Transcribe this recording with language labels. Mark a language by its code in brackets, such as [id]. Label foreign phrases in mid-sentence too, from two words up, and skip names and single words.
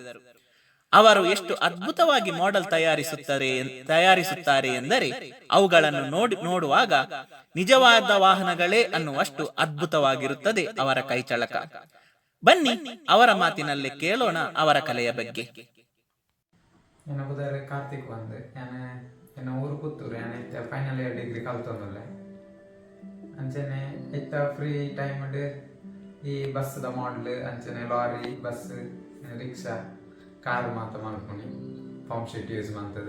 [kn] ಅವರು ಎಷ್ಟು ಅದ್ಭುತವಾಗಿ ಮಾಡೆಲ್ ತಯಾರಿಸುತ್ತಾರೆ ಎಂದರೆ, ಅವುಗಳನ್ನು ನೋಡುವಾಗ ನಿಜವಾದ ವಾಹನಗಳೇ ಅನ್ನುವಷ್ಟು ಅದ್ಭುತವಾಗಿರುತ್ತದೆ ಅವರ ಕೈಚಳಕ. ಬನ್ನಿ ಅವರ ಮಾತಿನಲ್ಲೇ ಕೇಳೋಣ ಅವರ ಕಲೆಯ ಬಗ್ಗೆ. [tcy] ಕಾರ್ತಿಕ್ ಎನ್ನ ಊರು ಪುತ್ತೂರು. [en] final year degree [tcy] ಕಲ್ತೊಂದುಲ್ಲೆ ಅಂಚನೆ ಇತ್ತ [en] free time [tcy] ಈ ಬಸ್ದ ಮಾಡಲ್ ಅಂಚನೆ ಲಾರಿ, ಬಸ್, ರಿಕ್ಷಾ, ಕಾರ್ ಮಾತ ಮಲ್ಪೊಣಿ [en] foam sheet use [tcy] ಮಾಡ್ತದೆ.